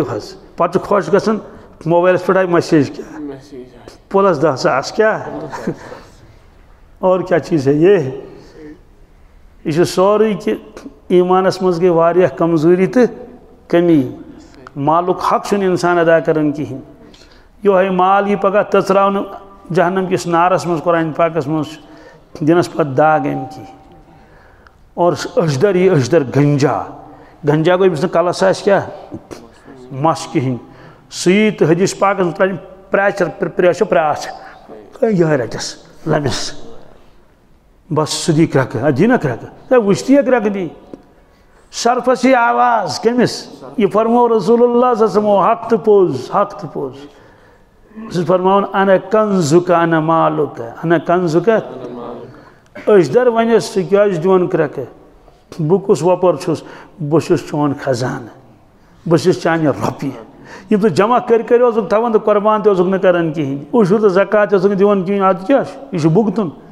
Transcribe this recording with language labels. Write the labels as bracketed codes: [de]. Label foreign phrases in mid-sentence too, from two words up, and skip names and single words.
[ks] حظ پَتہٕ چھُ خۄش گژھان موبایلَس پٮ۪ٹھ آیہِ مسیج کیٛاہ پُلَس 10 ساس کیٛاہ اور کیٛاہ چیٖز ہے یہِ چھُ سورُے کہِ ایٖمانَس منٛز گٔے واریاہ کمزوٗری تہٕ کٔمی مالُک حق چھُنہٕ اِنسان ادا کران کِہیٖنۍ یِہوٚے مال یی پگاہ تٔژراونہٕ جہنم کِس نارَس منٛز قرآنِ پاکَس منٛز چھُ دِنَس پَتہٕ داگ اَمہِ کی اور أچھدر یی أچھدر گنجا گنجا گو أمس کلس آسہِ کیٛاہ مس کِہیٖنۍ سُیی تہٕ حدیث پاکس منٛز ترٛاوِ پرٛیچھ پرٛاس یِہوٚے رٹس لمس بس سُہ دی کرٛٮ۪کہٕ دی نا کرٛٮ۪کہٕ ہے وٕچھتی ہے کرٛٮ۪کہٕ دی سرفس یہ آواز کٔمِس یہِ فرمو رسول اللہ [ar] صلی اللہ علیہ وسلم [ks] حق تہٕ پوٚز حق تہٕ پوٚز سُہ فرماوُن [ar] انا کنزُک انا مالُک انا کنزُک [ks] أسۍ در وَنٮ۪س ژٕ کیٛازِ دِوان کرٛٮ۪کہٕ بہٕ کُس وۄپر چھُس بہٕ چھُس چون خزانہٕ بہٕ چھُس چانہِ رۄپیہِ یِم ژٕ جمع کٔرۍ اوسُکھ تھاوان تہٕ قۄربان تہِ اوسُکھ نہٕ کران کِہیٖنۍ عُشُر تہٕ زکات تہِ اوسُکھ نہٕ دِوان کِہیٖنۍ اَدٕ کیٛاہ چھُ یہِ چھُ بُگتُن